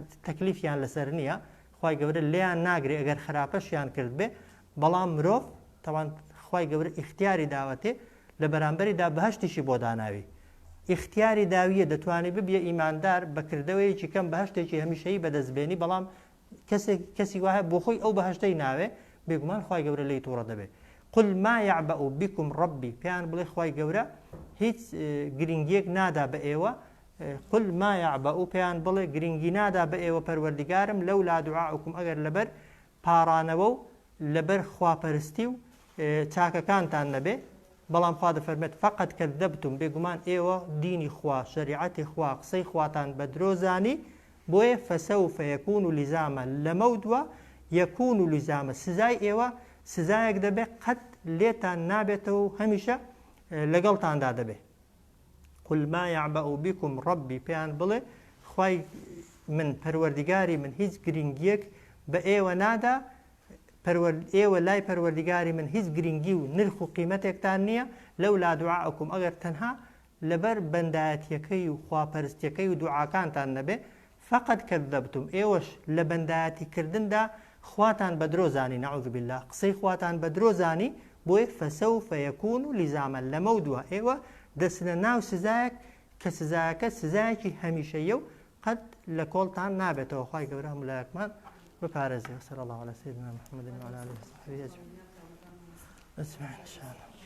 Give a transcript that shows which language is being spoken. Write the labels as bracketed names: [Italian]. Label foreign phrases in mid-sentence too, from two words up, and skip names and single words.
[Central Kurdish] تەکلیفیان لەسەر نییە خوای گەورە لێیان ناگرێ ئەگەر خراپەشیان کرد بێ بەڵام مرۆڤ تەوان خوای گەورە ئیختیاری داوەتێ لە بەرامبەریدا بەهشتیشی بۆ داناوی ئیختیاری داویە دەتوانێت ببیە ئیماندار بەکردەوەیەکی کەم بەهشتێکی هەمیشەیی بەدەستبێنی بەڵام کەسی وایە بۆ خۆی ئەو بەهشتەی ناوێ بێگومان خوای گەورە لی تووڕە دەبێت [Arabic] قل ما يعبأ بكم ربي [Central Kurdish] پێیان بڵێ خوای گەورە هیچ گرنگیەک نادا بە ئێوە [Arabic] قل ما يعبأ [Central Kurdish] پێیان بڵێ گرنگی نادا بە ئێوە پەروەردگارم [Arabic] لەولا دوعاؤکم [Central Kurdish] ئەگەر لەبەر پاڕانەوە و لەبەر خواپەرستی و چاکەکانتان نەبێ بەڵام خوا دەفەرمێت [Arabic] فقط کەذەبتم [Central Kurdish] بێگومان ئێوە دینی خوا شەریعەتی خوا قسەی خواتان بە درۆزانی بۆیە [Arabic] فەسەوفە یەکون لیزامە [Central Kurdish] لەمە دووە [Arabic] یەکون لیزامە [Central Kurdish] سزای ئێوە سزایەک دەبێت قەت لێتان نابێتەوە و هەمیشە لەگەڵتاندا دەبێت [Arabic] قل ما يعبأ بكم ربي [Central Kurdish] پێیان بڵێ خوای من پەروەردیگاری من هیچ گرنگیەک بە ئێوە نادا ئێوە لای پەروەردیگاری من هیچ گرنگی و نرخ و قیمەتێکتان نییە [Arabic] لەولا دوعاءکم [Central Kurdish] ئەگەر تەنها لەبەر بەندایەتیەکەی و خواپەرستیەکەی و دوعاکانتان نەبێ [Arabic] فقط کەذەبتم [Central Kurdish] ئێوەش لە بەندایەتیکردندا خواتان بە درۆزانی [Arabic] نەعوذ بالله [Central Kurdish] قسەی خواتان بە درۆزانی بۆیە [Arabic] فەسەوفە یەکون لیزامە [Central Kurdish] لەمە دووە ئێوە دەچنە ناو سزایەک کە سزایەکە سزایەکی هەمیشەیە و قەت لە کۆڵتان نابێتەوە خوای گەورە هەمولایەکمان بپارێزێ [Arabic] وصلی الله علی سیدنا محمد وعلى آله وصحبه أجمعين.